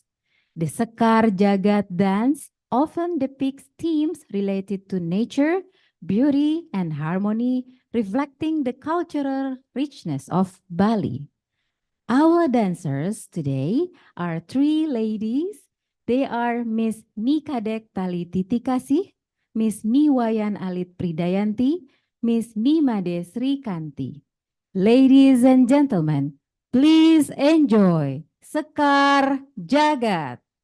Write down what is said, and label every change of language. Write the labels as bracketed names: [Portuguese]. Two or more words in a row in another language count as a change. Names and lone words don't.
[English] The Sekar Jagat dance often depicts themes related to nature, beauty, and harmony, reflecting the cultural richness of Bali. Our dancers today are three ladies. They are Miss Nikadek Tali Titikasih, Miss Niwayan Alit Pridayanti, Miss Nimade Sri Kanti. Ladies and gentlemen, please enjoy Sekar Jagat.